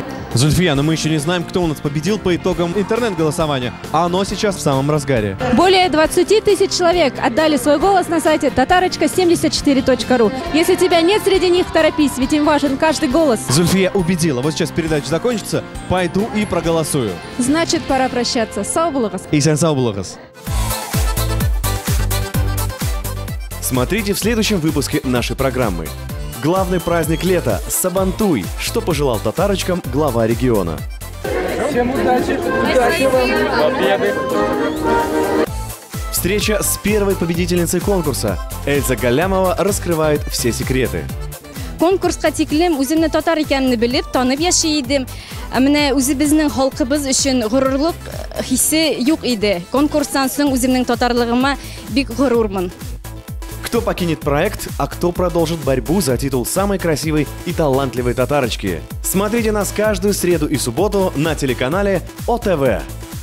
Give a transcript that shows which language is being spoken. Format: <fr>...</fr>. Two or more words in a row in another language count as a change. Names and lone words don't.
<ru>Зульфия, но мы еще не знаем, кто у нас победил по итогам интернет-голосования, а оно сейчас в самом разгаре. Более 20 тысяч человек отдали свой голос на сайте tatarочка74.ru. Если тебя нет среди них, торопись, ведь им важен каждый голос. Зульфия убедила. Вот сейчас передача закончится, пойду и проголосую. Значит, пора прощаться.</ru> <tt>Сау булыгыз. Исән сау булыгыз.</tt> <ru>Смотрите в следующем выпуске нашей программы. Главный праздник лета – Сабантуй. Что пожелал татарочкам глава региона? Всем удачи! Удачи вам! Победы! Встреча с первой победительницей конкурса. Эльза Галямова раскрывает все секреты.</ru> <tt>Конкурска тиклем үземне татар икәнне белеп, танып яши идем. Менә үзебезнең халкыбыз өчен горурлык хисе юк иде. Конкурстан соң үземнең татарлыгыма бик горурмын.</tt> <ru>Кто покинет проект, а кто продолжит борьбу за титул самой красивой и талантливой татарочки? Смотрите нас каждую среду и субботу на телеканале ОТВ.</ru>